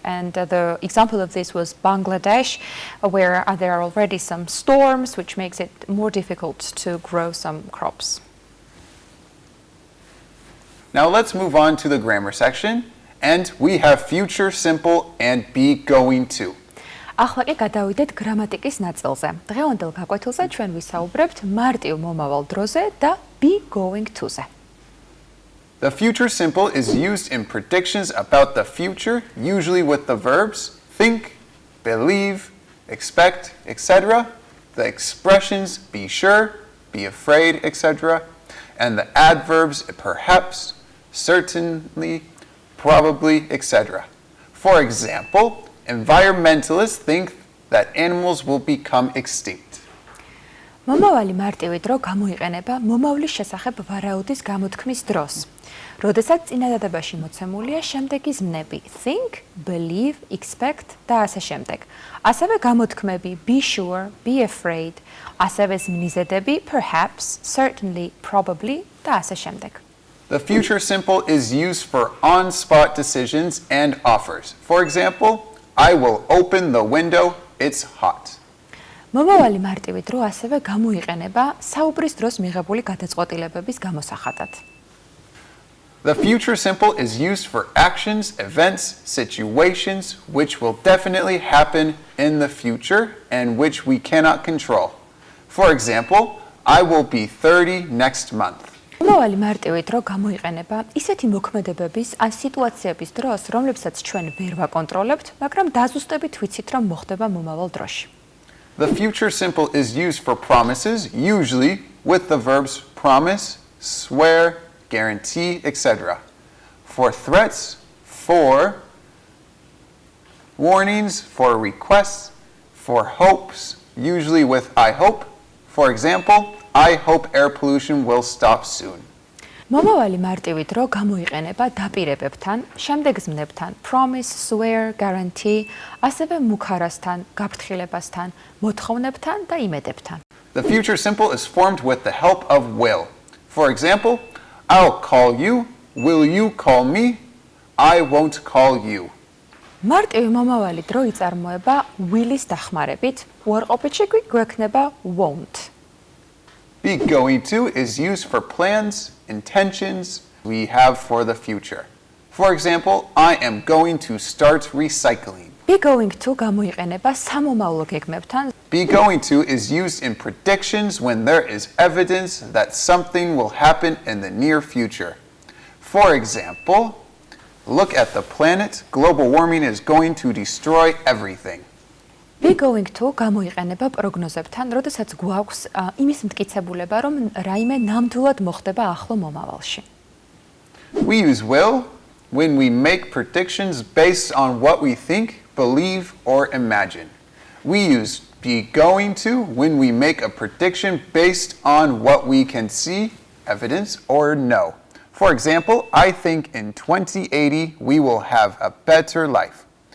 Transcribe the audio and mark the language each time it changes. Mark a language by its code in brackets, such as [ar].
[en] And the example of this was Bangladesh, where there are already some storms, which makes it more difficult to grow some crops. Now let's move on to the grammar section. And we have future simple and be going to. [ka] ახლა კი გადავიდეთ გრამატიკის ნაწილზე. დღევანდელ გაკვეთილზე ჩვენ ვისაუბრებთ მარტივ მომავალ დროზე და be going to-ზე. [en] The future simple is used in predictions about the future, usually with the verbs think, believe, expect, etc. The expressions be sure, be afraid, etc. And the adverbs perhaps, certainly, probably, etc. For example, environmentalists think that animals will become extinct. [ka] მომავალი მარტივი დრო გამოიყენება მომავლის შესახებ ვარაუდის გამოთქმის დროს. როდესაც წინადადებაში მოცემულია შემდეგი ზმნები [en] think, believe, expect [ka] და ასე შემდეგ. ასევე გამოთქმები [en] be sure, be afraid, [ka] ასევე ზმნიზედები [en] perhaps, certainly, probably [ka] და ასე შემდეგ. [en] The future simple is used for on-spot decisions and offers. For example, I will open the window, it's hot. [ka] მომავალი მარტივი დრო ასევე გამოიყენება საუბრის დროს მიღებული გადაწყვეტილებების გამოსახატად. [en] The future simple is used for actions, events, situations which will definitely happen in the future and which we cannot control. For example, I will be 30 next month. [ka] მომავალი მარტივი დრო გამოიყენება ისეთი მოქმედებების ან სიტუაციების დროს, რომლებსაც ჩვენ ვერ ვაკონტროლებთ, მაგრამ დაზუსტებით ვიცით, რომ მოხდება მომავალ დროში. [en] The future simple is used for promises, usually with the verbs promise, swear, guarantee, etc. For threats, for warnings, for requests, for hopes, usually with I hope. For example, I hope air pollution will stop soon. [ka] მომავალი მარტივი დრო გამოიყენება დაპირებებთან, შემდეგ ზმნებთან, [en] promise, swear, guarantee, [ka] ასევე მუქარასთან, გაფრთხილებასთან, მოთხოვნებთან და იმედებთან. [en] The future simple is formed with the help of will. For example, I'll call you, will you call me, I won't call you. [ka] მარტივი მომავალი დრო იწარმოება will-ის დახმარებით, უარყოფითში კი გვექნება won't. [en] Be going to is used for plans, intentions we have for the future. For example, I am going to start recycling. [ka] Be going to გამოიყენება სამომავლო გეგმებთან. [en] Be going to is used in predictions when there is evidence that something will happen in the near future. For example, look at the planet. Global warming is going to destroy everything. [ka] Be going to გამოიყენება პროგნოზებთან, როდესაც გვაქვს იმის მტკიცებულება, რომ რაიმე ნამდვილად მოხდება ახლო მომავალში. [en] We use will when we make predictions based on what we think, believe, or imagine. We use be going to when we make a prediction based on what we can see, evidence, or know. For example, I think in 2080 we will have a better life.